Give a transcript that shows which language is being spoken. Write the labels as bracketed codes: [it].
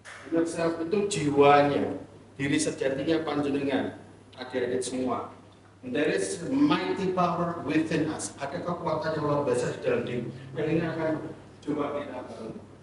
[id] Inner self itu jiwanya, diri sejatinya panjenengan, adik-adik semua. [en] There is mighty power within us. [id] Ada kekuatan yang luar biasa di dalam diri. Yang ini akan coba kita bangun.